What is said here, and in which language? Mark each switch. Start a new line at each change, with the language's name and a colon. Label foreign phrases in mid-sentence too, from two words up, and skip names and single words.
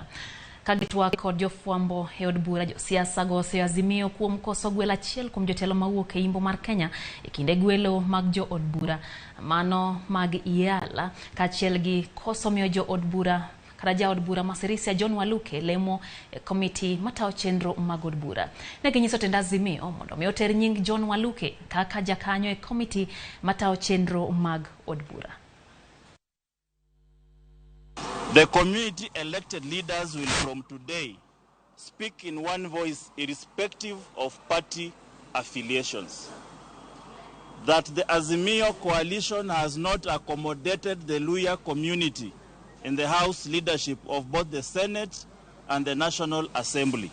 Luo (Kenya and Tanzania): Kagitwak kod jofwambo e od bura, josiasa go Azimio kuom koso gwelo achiel kuom jotelo mawuok e imbo mar Kenya e kinde gwelo mag jo od bura mano mag Iala kaachiel gi koso miyo jo od bura kata ja od bura Masirisia John Waluke lemo komiti matao chenro mag od bura. Ne ginyiso tend Azimio mondo mi oter nying John Waluke kaka jakanyo e komiti matao chenro mag od bura.
English: The community elected leaders will from today speak in one voice irrespective of party affiliations. That the Azimio coalition has not accommodated the Luhya community in the House leadership of both the Senate and the National Assembly.